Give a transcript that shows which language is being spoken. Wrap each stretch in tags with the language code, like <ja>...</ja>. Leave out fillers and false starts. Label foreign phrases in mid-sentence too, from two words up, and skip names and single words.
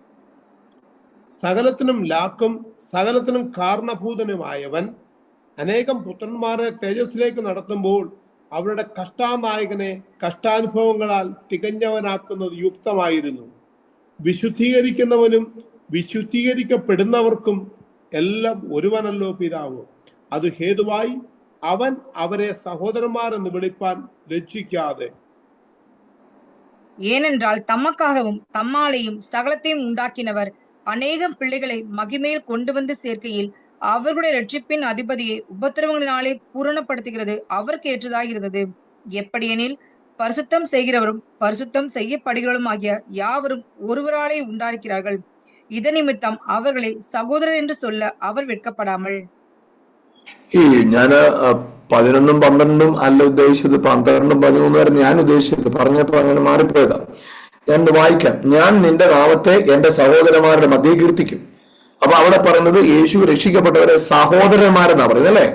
<ml>സകലത്തിനും ലാക്കും സകലത്തിനും കാരണഭൂതനുമായവൻ അനേകം പുത്രന്മാരെ തേജസ്സിലേക്ക് നടത്തുമ്പോൾ അവരുടെ കഷ്ടാനായകനെ കഷ്ടാനുഭവങ്ങളാൽ തികഞ്ഞവനാക്കുന്നത് യുക്തമായിരുന്നു. വിശുദ്ധീകരിക്കുന്നവനും വിശുദ്ധീകരിക്കപ്പെടുന്നവർക്കും എല്ലാം ഒരുവനല്ലോ പിതാവ്. അത് ഹേതുവായി അവൻ അവരെ സഹോദരന്മാരെന്ന് വിളിപ്പാൻ ലജ്ജിക്കാതെ.</ml> <ta>ஏனென்றால் தமக்காகவும் தம்மாலையும் சகலத்தையும் உண்டாக்கினவர் அநேகம் பிள்ளைகளை மகிமையில் கொண்டு வந்து சேர்க்கையில் அவர்களுடைய ரட்சிப்பின் அதிபதியை உபத்திரவங்களினாலே பூரணப்படுத்துகிறது அவருக்கு ஏற்றதாகிறது. எப்படியெனில் பரிசுத்தம் செய்கிறவரும் பரிசுத்தம் செய்யப்படுகிறவரும் ஆகிய யாவரும் ஒருவராலே உண்டாஇருக்கிறார்கள். இதன் நிமித்தம் அவர்களை சகோதரர் என்று சொல்ல அவர் வெட்கப்படாமல்.</ta> <ml>ഞാന് 11-ഉം 12-ഉം അല്ല ഉദ്ദേശിച്ചത്, 12-ഉം 13-ഉം വരെ ഞാൻ ഉദ്ദേശിച്ചത്, പറഞ്ഞപ്പോ അങ്ങനെ മാറിപ്പോയതാ. ഞാൻ വായിക്കാം. ഞാൻ നിന്റെ നാമത്തെ എന്റെ സഹോദരന്മാരുടെ മധ്യേ കീർത്തിക്കും. അപ്പൊ അവിടെ പറയുന്നത് യേശു രക്ഷിക്കപ്പെട്ടവരെ സഹോദരന്മാരെന്നാ പറയുന്നത്, അല്ലെ?</ml>